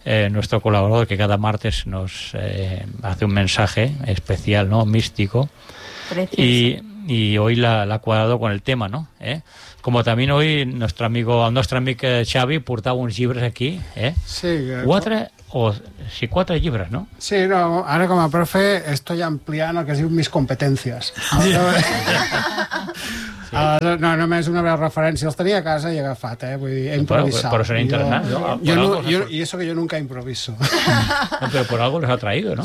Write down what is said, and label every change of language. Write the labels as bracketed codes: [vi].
[es] Nuestro colaborador, que cada martes nos hace un mensaje especial, ¿no? Místico. Precioso. Y hoy la ha cuadrado con el tema, ¿no? Como también hoy nuestro amigo Xavi [ca] portava uns llibres aquí, Sí, quatre o sí, quatre llibres, no? Sí, no, ara com a profe estoy ampliant el que es diu mis competències. Sí. Sí. No, només una breu referència. Els tenia a casa i agafat, vull dir, he improvisat. Però serà internat. [es] I eso que yo nunca improviso. No, pero por algo les ha traído, ¿no?